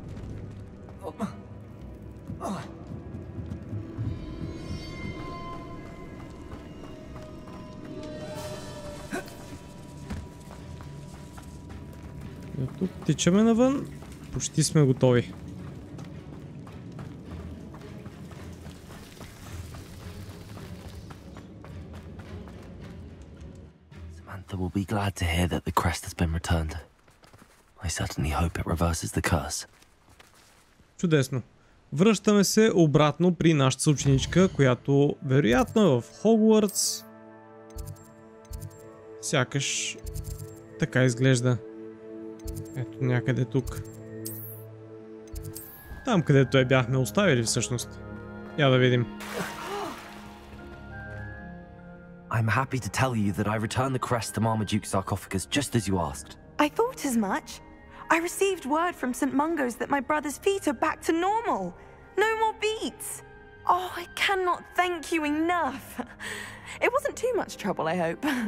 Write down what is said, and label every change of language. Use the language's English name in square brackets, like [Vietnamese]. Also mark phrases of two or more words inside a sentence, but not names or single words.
[Bulgarian] И от тук тичаме навън. Почти сме готови. [English] Samantha will be glad to hear that the crest has been returned. I certainly hope it reverses the curse. [Bulgarian] Чудесно. Връщаме се обратно при нашата съученичка, която вероятно е в Хогвартс. Сякаш така изглежда. Ето някъде тук. Там, където я бяхме оставили всъщност. Я да видим. [English] I'm happy to tell you that I returned the crest to Marmaduke's sarcophagus just as you asked. I thought as much. I received word from St. Mungo's that my brother's feet are back to normal. No more beats. Oh, I cannot thank you enough. It wasn't too much trouble, I hope.